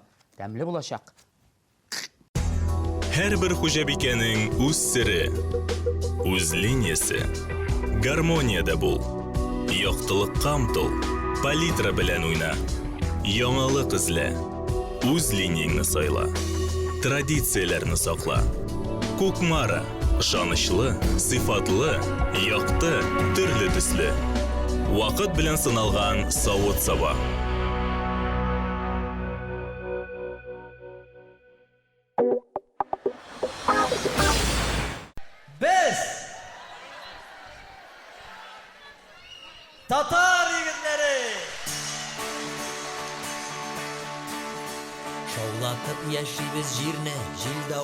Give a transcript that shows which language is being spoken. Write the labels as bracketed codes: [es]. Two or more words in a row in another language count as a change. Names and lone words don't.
[tt] Тәмлі болашақ. Һәр бер хуҗабикәнең үз сире, үз линиясе. Гармонияда бул. Яктылыкка омтыл, палитра белән уйна. Яңалык эзлә, үз линияңны сайла. Традицияләрне сакла. Кукмара, ышанычлы, сыйфатлы, якты, төрле төсле. Вакыт белән сыналган савыт-саба. Biz Tatar yigitleri Şovlatып yaşayız jirni, jilda